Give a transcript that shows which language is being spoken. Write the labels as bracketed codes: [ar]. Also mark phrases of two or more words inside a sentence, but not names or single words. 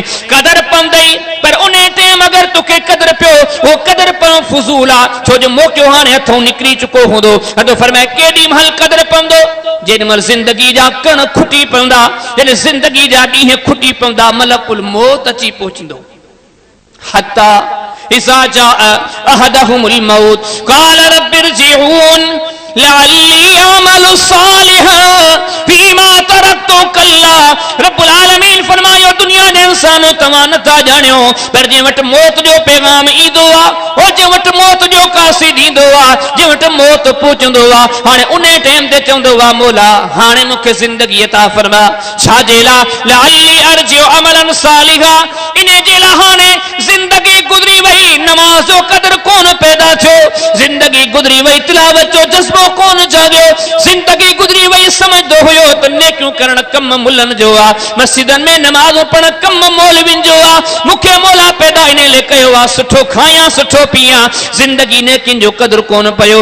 [sd] कदर पवंदई पर उन टाइम अगर तोखे कदर पियो, वो कदर पवण फुज़ूल आ, छो जो मौक़ो हाणे हथों निकिरी चुको हूंदो। अदो फरमाए केॾी महिल कदर पवंदो? जेॾी महिल ज़िंदगी जा कण खुटी पवंदा, जॾहिं ज़िंदगी जा ॾींहं खुटी पवंदा, मलकुल मौत अची पहुचंदो। [ar] حتى إذا جاء أحدهم الموت قال رب ارجعون لعلي أعمل صالحا فيما تركت كلا. [sd] रब्बुल आलमीन फरमायो दुनिया दे इंसानो तव्हां नथा ॼाणियो, पर जे वटि मौत जो पैगाम ईंदो आहे, ओ जे वटि मौत जो कासिद ईंदो आहे, जे वटि मौत पहुचंदो आहे, हाणे उन टाइम ते चवंदो आहे मौला हाणे मूंखे ज़िंदगी अता फरमा। छाजे लाइ? [ar] لعلي أرجع عملا صالحا, [sd] इन जे लाइ हाणे ज़िंदगी गुज़री वई, नमाज़ जो कदर कोन पैदा थियो, ज़िंदगी गुज़री वई, तिलावत जो जज़्बो कोन जाॻियो, ज़िंदगी गुज़री वई, समझदो हुयो त नेकियूं करण कम मुल्लन जो आहे, मस्जिदन में नमाज़ पढ़ण कम मौलविन जो आहे, मूंखे मौला पैदा इन लाइ कयो आहे सुठो खायां सुठो पीयां, ज़िंदगी नेकिन जो कदर कोन पयो।